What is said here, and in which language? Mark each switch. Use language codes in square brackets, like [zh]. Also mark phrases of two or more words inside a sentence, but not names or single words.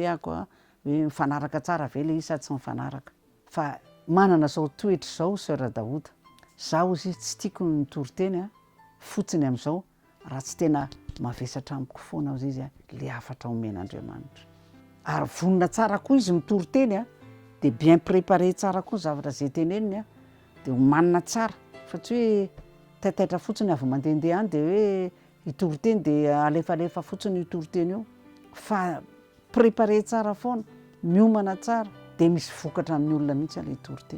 [mg] ako a hoe mifanaraka tsara ve le izy sady tsy mifanaraka fa manana zao toetra zao sœur Daouda zaho izy tsy tiako nitory-teny a fotsiny am'izao raha tsy tena mavesatra amiko foana azy izy a le afatra omen'Andriamanitra ary vonona tsara koa izy mitory-teny a de [fr] bien préparé [mg] tsara koa zavatra zay teneniny a de homanina tsara fa tsy hoe taitaitra fotsiny avy mandehandeha any de hoe hitory-teny de alefalefa fotsiny hitory-teny io fa préparé tsara foana miomana tsara de misy vokatra amin'ny olona mihitsy le hitory-teny.